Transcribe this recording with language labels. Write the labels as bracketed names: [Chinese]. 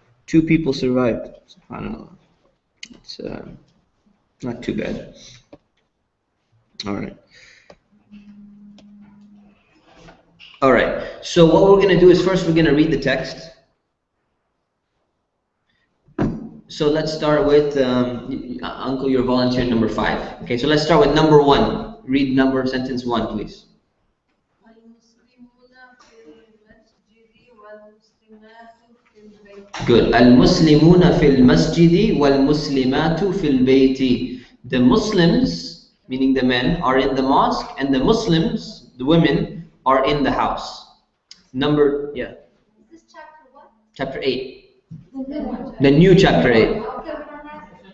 [English] 2 people survived. SubhanAllah. It's not too bad. All right. Alright, so what we're going to do is first we're going to read the text. So let's start with, Uncle, you're volunteer number 5. Okay, so let's start with number 1. Read sentence 1, please. [Arabic] المسلمون في المسجد والمسلمات في البيت. Good. Al-Muslimuna fil masjidi wal-Muslimatu fil bayti. [English] The Muslims, meaning the men, are in the mosque, and the Muslims, the women, are in the house. Number, yeah. Is this chapter what? Chapter 8. The new one. The new chapter 8. Okay, we're on that.